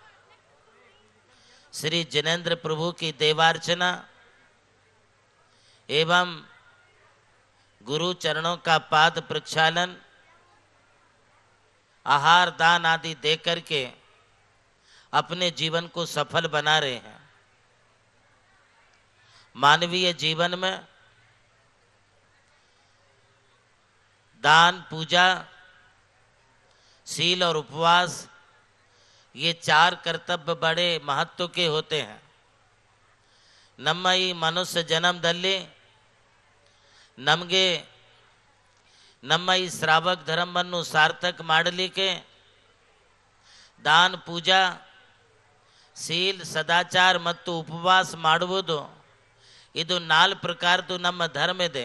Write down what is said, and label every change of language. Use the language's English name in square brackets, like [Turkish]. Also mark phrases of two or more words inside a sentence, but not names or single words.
[Hindi] श्री जिनेन्द्र प्रभु की देवार्चना एवं गुरु चरणों का पाद प्रक्षालन, आहार दान आदि देकर के अपने जीवन को सफल बना रहे हैं। मानवीय जीवन में दान, पूजा, शील और उपवास ये चार कर्तव्य बड़े महत्व के होते हैं। [Kannada] ನಮ್ಮ ಈ ಮನುಷ್ಯ ಜನ್ಮದಲ್ಲಿ ನಮಗೆ ನಮ್ಮ ಈ ಶ್ರಾವಕ ಧರ್ಮವನ್ನು ಸಾರ್ಥಕ ಮಾಡಲಿಕ್ಕೆ ದಾನ, ಪೂಜಾ, ಶೀಲ್, ಸದಾಚಾರ ಮತ್ತು ಉಪವಾಸ ಮಾಡುವುದು ಇದು 4 ಪ್ರಕಾರದ್ದು ನಮ್ಮ ಧರ್ಮ ಇದೆ.